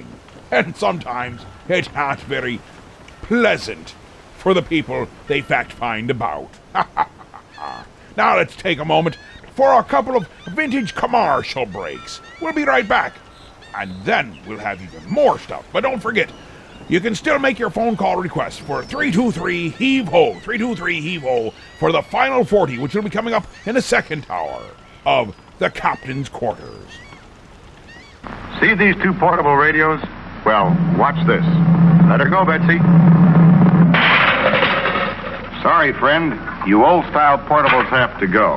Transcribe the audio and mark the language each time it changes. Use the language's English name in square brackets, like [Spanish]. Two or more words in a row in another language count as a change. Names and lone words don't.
[English] And sometimes it's not very pleasant for the people they fact-find about. Now let's take a moment for a couple of vintage commercial breaks. We'll be right back. And then we'll have even more stuff. But don't forget, you can still make your phone call requests for 323-HEAVE-HO, 323-HEAVE-HO for the final 40, which will be coming up in the second hour of The Captain's Quarters. See these two portable radios? Well, watch this. Let her go, Betsy. Sorry, friend, you old-style portables have to go.